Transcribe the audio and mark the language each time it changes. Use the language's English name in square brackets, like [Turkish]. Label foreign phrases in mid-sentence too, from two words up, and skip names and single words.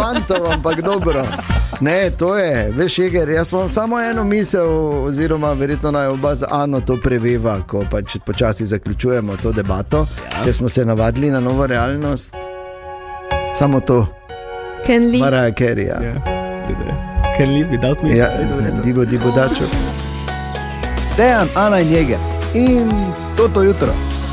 [Slovenian] fantov, ampak dobro. Ne, to je, veš, Jeger, jaz imam samo eno misel, oziroma verjetno naj oba z Ano to preveva, ko pač počasi zaključujemo to debato, ker smo se navadili na novo realnost. Samo to. Ken Lee. Mariah Carey, ja. [English] Can live without me. [Slovenian] Ja, Dibo Dačo. Dejan, Ana in Jeger. In to jutro.